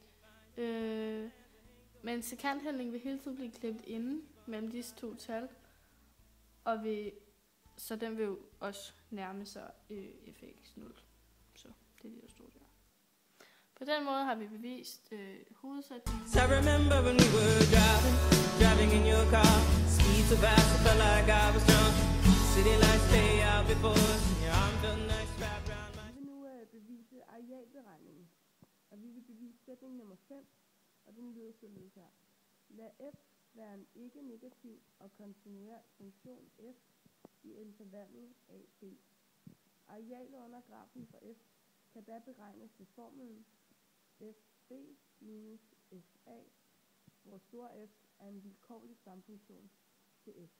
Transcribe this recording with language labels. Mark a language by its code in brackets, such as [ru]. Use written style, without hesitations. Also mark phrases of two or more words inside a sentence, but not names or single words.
[da] Men sekantændringen vil hele tiden blive klemt inde mellem disse to tal, så den vil jo også nærme sig f af x0. Så det er det, der står der. På den måde har vi bevist hovedsætningen. [en] I remember when we were driving in your car. Speed so fast, I felt like I was drunk. City lights stay out before us, and your arm felt nice wrapped around my... [da] Vi vil nu bevise arealberegningen, og vi vil bevise sætning nummer 5, og den lyder således her. Lad f være en ikke-negativ og kontinuer funktion f i intervallet a-b. Arealet under grafen for f kan da beregnes ved formlen fb minus fa, hvor stor f er en vilkårlig stamfunktion til f.